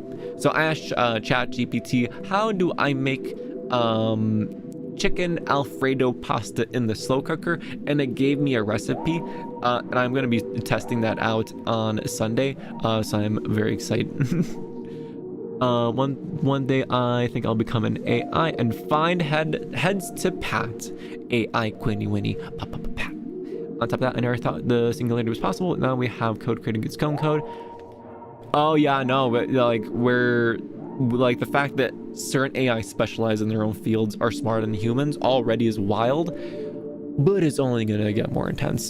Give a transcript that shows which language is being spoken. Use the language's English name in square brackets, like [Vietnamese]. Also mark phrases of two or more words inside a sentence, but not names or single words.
[English] So I asked ChatGPT, how do I make chicken Alfredo pasta in the slow cooker, and it gave me a recipe, and I'm going to be testing that out on Sunday, so I'm very excited. One day I think I'll become an AI and find heads to pat. AI Quinny Winnie pat. On top of that, I never thought the singularity was possible. Now we have code creating its own code. Oh yeah, no, but like the fact that certain AI specialize in their own fields are smarter than humans already is wild, but it's only gonna get more intense.